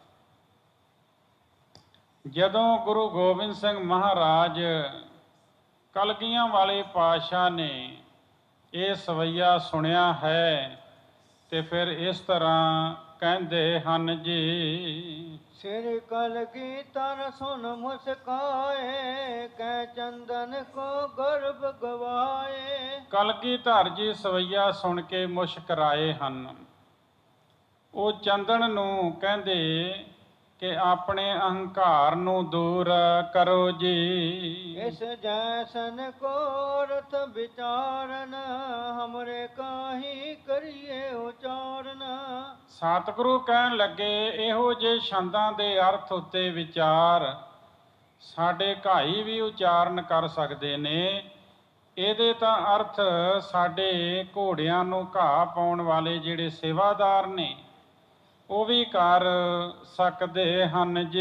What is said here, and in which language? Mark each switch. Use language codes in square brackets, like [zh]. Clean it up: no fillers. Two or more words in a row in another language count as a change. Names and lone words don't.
[pa] ਜਦੋਂ ਗੁਰੂ ਗੋਬਿੰਦ ਸਿੰਘ ਮਹਾਰਾਜ ਕਲਗੀਆਂ ਵਾਲੇ ਪਾਤਸ਼ਾਹ ਨੇ ਇਹ ਸਵਈਆ ਸੁਣਿਆ ਹੈ ਤੇ ਫਿਰ ਇਸ ਤਰ੍ਹਾਂ ਕਹਿੰਦੇ ਹਨ ਜੀ। [hi] सिर कलगी तर सुन मुस्काए कै चंदन को गर्भ गवाए। [pa] ਕਲਗੀਧਰ ਜੀ ਸਵਈਆ ਸੁਣ ਕੇ ਮੁਸਕਰਾਏ ਹਨ। ਉਹ ਚੰਦਨ ਨੂੰ ਕਹਿੰਦੇ ਕਿ ਆਪਣੇ ਅਹੰਕਾਰ ਨੂੰ ਦੂਰ ਕਰੋ ਜੀ। [hi] इस जैसन को रथ विचारन हमरे काहि करिए उचारन। [pa] ਸਤਿਗੁਰੂ ਕਹਿਣ ਲੱਗੇ ਇਹੋ ਜਿਹੇ ਛੰਦਾਂ ਦੇ ਅਰਥ ਉੱਤੇ ਵਿਚਾਰ ਸਾਡੇ ਭਾਈ ਵੀ ਉਚਾਰਨ ਕਰ ਸਕਦੇ ਨੇ। ਇਹਦੇ ਤਾਂ ਅਰਥ ਸਾਡੇ ਘੋੜਿਆਂ ਨੂੰ ਘਾਹ ਪਾਉਣ ਵਾਲੇ ਜਿਹੜੇ ਸੇਵਾਦਾਰ ਨੇ ਉਹ ਵੀ ਕਰ ਸਕਦੇ ਹਨ ਜੀ।